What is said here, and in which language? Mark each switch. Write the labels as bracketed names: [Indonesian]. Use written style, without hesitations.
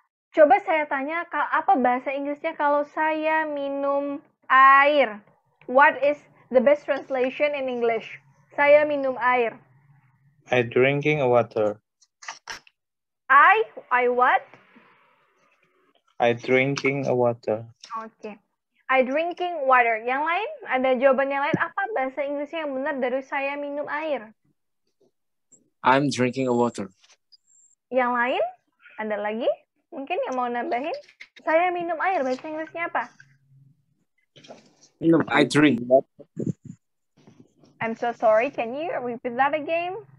[Indonesian] Coba saya tanya, apa bahasa Inggrisnya kalau saya minum air? [English] What is the best translation in English? [Indonesian] Saya minum air. [English] I drinking water. I what? I drinking water. [Indonesian] Oke. [English] I drinking water. [Indonesian] Yang lain? Ada jawaban yang lain? Apa bahasa Inggrisnya yang benar dari saya minum air? [English] I'm drinking water. [Indonesian] Yang lain? Ada lagi? Mungkin yang mau nambahin? Saya minum air, bahasa Inggrisnya apa? [English] Minum, I drink. I'm so sorry, can you repeat that again?